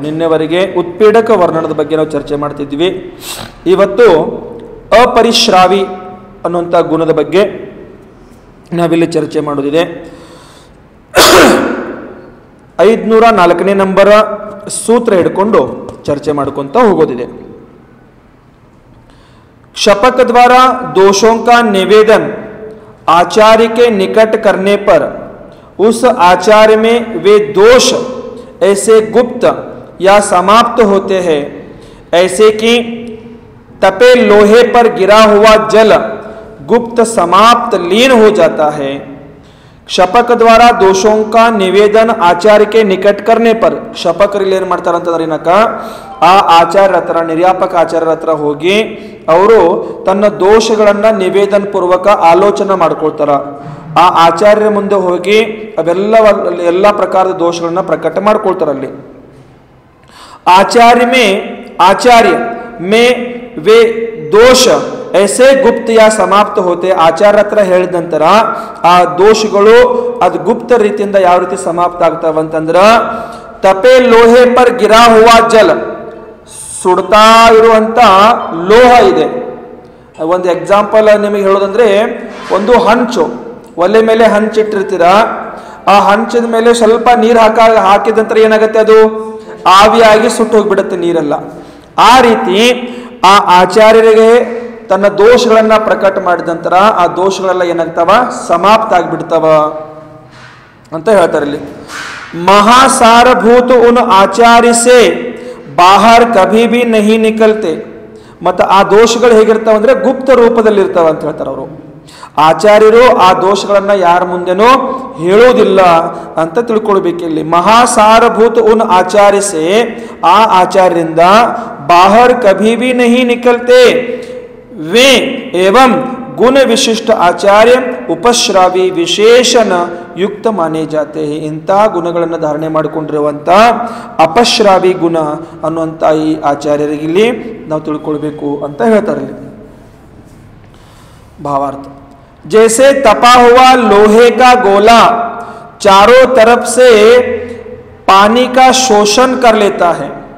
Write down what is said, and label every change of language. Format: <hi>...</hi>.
<kn>ನಿನ್ನೆವರೆಗೆ ಉತ್ಪೀಡಕ ವರ್ಣನದ ಬಗ್ಗೆ ನಾವು ಚರ್ಚೆ ಮಾಡ್ತಿದ್ವಿ. ಇವತ್ತು ಅಪರಿಶ್ರಾವಿ ಅನ್ನುವಂಥ ಗುಣದ ಬಗ್ಗೆ ನಾವಿಲ್ಲಿ ಚರ್ಚೆ ಮಾಡೋದಿದೆ. 504ನೇ ನಂಬರ सूत्र ಹಿಡ್ಕೊಂಡು ಚರ್ಚೆ ಮಾಡ್ಕೊಂತ ಹೋಗೋದಿದೆ.</kn> <hi>क्षपक द्वारा दोषों का निवेदन आचार्य के निकट करने पर उस आचार्य में वे दोष ऐसे गुप्त या समाप्त होते हैं ऐसे कि तपे लोहे पर गिरा हुआ जल गुप्त समाप्त लीन हो जाता है। क्षपक द्वारा दोषों का निवेदन आचार्य के निकट करने पर</hi> <kn>क्षपकರಲ್ಲಿ ಏನು ಮಾಡ್ತಾರೆ ಅಂತಂದ್ರೆ ಏನಕ ಆ ಆಚಾರ್ಯರ ಹತ್ರ ನಿರ್ಯಾಪಕ ಆಚಾರ್ಯರ ಹತ್ರ ಹೋಗಿ ಅವರು ತನ್ನ ದೋಷಗಳನ್ನು ನಿವೇದನ ಪೂರ್ವಕ ಆಲೋಚನೆ ಮಾಡ್ಕೊಳ್ತಾರ. ಆ ಆಚಾರ್ಯರ ಮುಂದೆ ಹೋಗಿ ಎಲ್ಲ ಪ್ರಕಾರದ ದೋಷಗಳನ್ನ ಪ್ರಕಟ ಮಾಡ್ಕೊಳ್ತಾರ. ಅಲ್ಲಿ</kn> <hi>ಆಚಾರ್ಯ ಮೇ वे दोष ऐसे गुप्त या समाप्त होते.</hi> <kn>ಆಚಾರ್ಯ ಹತ್ರ ಹೇಳಿದ ನಂತರ ಆ ದೋಷಗಳು ಅದು ಗುಪ್ತ ರೀತಿಯಿಂದ ಯಾವ ರೀತಿ ಸಮಾಪ್ತ ಆಗ್ತಾವಂತಂದ್ರ</kn> <hi>ತಪೆ ಲೋಹೆ ಪರ್ ಗಿರಾ ಹುವಾ ಜಲ,</hi> <kn>ಸುಡ್ತಾ ಇರುವಂತ ಲೋಹ ಇದೆ. ಒಂದು ಎಕ್ಸಾಂಪಲ್ ನಿಮಗೆ ಹೇಳೋದಂದ್ರೆ, ಒಂದು ಹಂಚು, ಒಲೆ ಮೇಲೆ ಹಂಚಿಟ್ಟಿರ್ತೀರ, ಆ ಹಂಚದ ಮೇಲೆ ಸ್ವಲ್ಪ ನೀರು ಹಾಕಿದ ನಂತರ ಏನಾಗುತ್ತೆ, ಅದು ಆವಿಯಾಗಿ ಸುಟ್ಟು ಹೋಗ್ಬಿಡುತ್ತೆ ನೀರೆಲ್ಲ. ಆ ರೀತಿ ಆ ಆಚಾರ್ಯರಿಗೆ ತನ್ನ ದೋಷಗಳನ್ನ ಪ್ರಕಟ ಮಾಡಿದ ನಂತರ ಆ ದೋಷಗಳೆಲ್ಲ ಏನಾಗ್ತಾವ, ಸಮಾಪ್ತ ಆಗಿಬಿಡ್ತಾವ ಅಂತ ಹೇಳ್ತಾರೆ.</kn> <hi>ಇಲ್ಲಿ ಮಹಾಸಾರಭೂತ ಉನ್ ಆಚಾರ್ಯ ಸೇ ಬಾಹರ್ ಕಭಿ ಭಿ ನಹಿ ನಿಕಲ್ತೆ.</hi> <kn>ಮತ್ತು ಆ ದೋಷಗಳು ಹೇಗಿರ್ತಾವ ಅಂದ್ರೆ ಗುಪ್ತ ರೂಪದಲ್ಲಿ ಇರ್ತಾವ ಅಂತ ಹೇಳ್ತಾರೆ ಅವರು. ಆಚಾರ್ಯರು ಆ ದೋಷಗಳನ್ನ ಯಾರ ಮುಂದೆನೂ ಹೇಳೋದಿಲ್ಲ ಅಂತ ತಿಳ್ಕೊಳ್ಬೇಕು.</kn> <hi>ಇಲ್ಲಿ ಮಹಾಸಾರಭೂತ ಉನ್ ಆಚಾರ್ಯ ಸೇ,</hi> <kn>ಆ ಆಚಾರ್ಯರಿಂದ</kn> <hi>बाहर कभी भी नहीं निकलते वे एवं गुण विशिष्ट आचार्य उपश्रावी विशेषण युक्त माने जाते हैं.</hi> <kn>इंಥ ಗುಣಗಳನ್ನು ಧಾರಣೆ ಮಾಡಿಕೊಂಡಿರುವಂತ ಅಪಶ್ರಾವಿ ಗುಣ ಅನ್ನುವಂತ ಈ ಆಚಾರ್ಯರಿಗೆ ಇಲ್ಲಿ ನಾವು ತಿಳ್ಕೊಳ್ಬೇಕು ಅಂತ ಹೇಳ್ತಾರೆ.</kn> <hi>भावार्थ, जैसे तपा हुआ लोहे का गोला चारों तरफ से पानी का शोषण कर लेता है.</hi>